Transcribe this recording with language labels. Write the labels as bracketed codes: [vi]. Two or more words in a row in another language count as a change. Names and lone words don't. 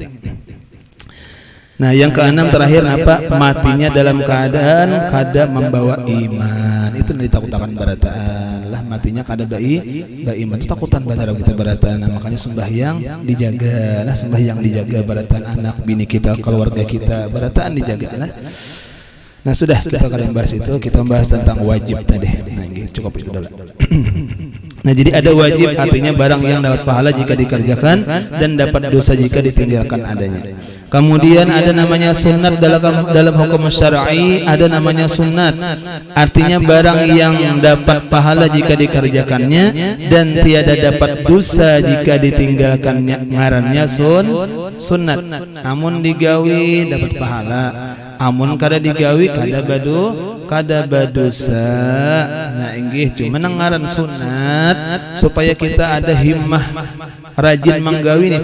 [bjn] Nah yang keenam terakhir apa matinya dalam keadaan kada membawa iman itu ditakutkan barataan lah matinya kada iman itu takutan badara kita barataan. Nah, makanya sembahyang dijaga lah sembahyang dijaga barataan anak bini kita keluarga kita barataan dijaga lah. Nah sudah kita kada bahas itu kita bahas tentang wajib tadi. Nah ini cukup itu dulu. [id] Nah jadi ada wajib artinya barang yang dapat pahala jika dikerjakan dan dapat dosa jika ditinggalkan adanya. Kemudian ada namanya sunat dalam hukum syar'i ada namanya sunat artinya barang yang dapat pahala jika dikerjakannya dan tiada dapat dosa jika ditinggalkannya ngarannya sunat. [bjn] Amun digawi dapat pahala amun kada digawi kada badosa. Nah inggih cuma ngaran sunat supaya kita ada himmah rajin menggawi nih.